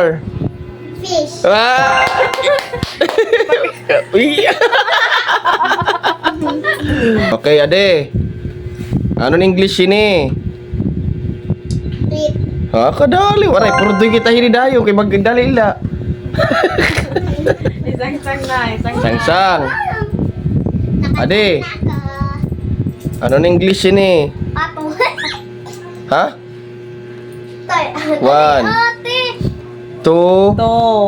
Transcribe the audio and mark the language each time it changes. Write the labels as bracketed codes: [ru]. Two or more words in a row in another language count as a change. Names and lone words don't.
[war] Fish. Uy. Okay, ade. Ano English ini? Tweet. Kadali. Waray, purdoy kita hini dayo. Kay magdali ila. Isang-sang na. Sangsang. Ade. Ano English ini? Pato. Ha? Toy. 1 2 To.